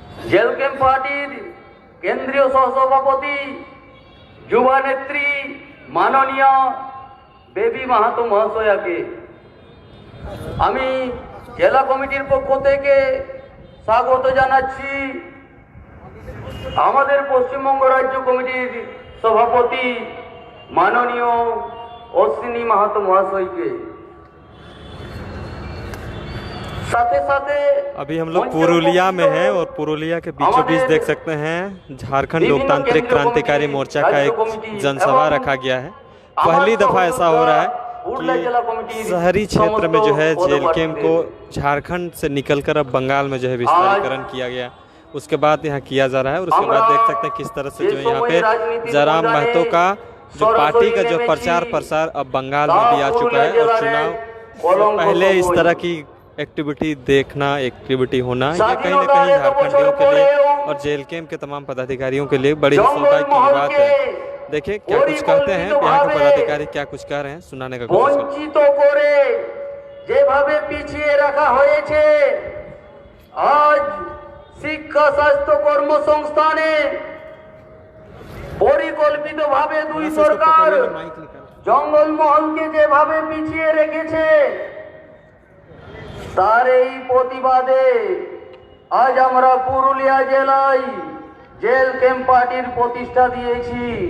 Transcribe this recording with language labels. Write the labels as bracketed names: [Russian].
[Bangla] Jail camp পার্টির কেন্দ্রীয় সহসভাপতি যুবা নেত্রী মাননীয় বেবি মাহাতো মহাশয়াকে আমি জেলা কমিটির পক্ষ থেকে স্বাগত জানাচ্ছি। আমাদের পশ্চিমবঙ্গ রাজ্য কমিটির সভাপতি মাননীয় অশ্বিনী মাহাতো মহাশয়কে। [Hindi] साथे साथे अभी हम लोग पुरुलिया में हैं और पुरुलिया के बीचों बीच देख सकते हैं झारखंड लोकतांत्रिक क्रांतिकारी मोर्चा का एक जनसभा रखा गया है। पहली दफा ऐसा हो रहा है कि शहरी क्षेत्र में जो है जेल कैंप को झारखंड से निकलकर अब बंगाल में जो है विस्तारीकरण किया गया, उसके बाद यहाँ किया जा रहा है। और उसके बाद देख सकते हैं किस तरह से जो है यहाँ पे जयराम महतो का जो पार्टी का जो प्रचार प्रसार अब बंगाल में भी आ चुका है। और चुनाव पहले इस तरह की एक्टिविटी देखना, एक्टिविटी होना, ये कहीं ना कहीं झारखंडियों के लिए और जेल कैंप के तमाम पदाधिकारियों के लिए बड़ी सौभाग्य की बात है। देखिए क्या कुछ कहते हैं यहाँ के पदाधिकारी, क्या कुछ कह रहे हैं, सुनाने का कोशिश [Bangla] বঞ্চিত করে যেভাবে পিছিয়ে রাখা হয়েছে, আজ শিক্ষা স্বাস্থ্য কর্মসংস্থানে পরিকল্পিতভাবে দুই সরকার জঙ্গলমহলকে যেভাবে পিছিয়ে রেখেছে, তার এই প্রতিবাদে আজ আমরা পুরুলিয়া জেলায় জেল ক্যাম্প পার্টির প্রতিষ্ঠা দিয়েছি।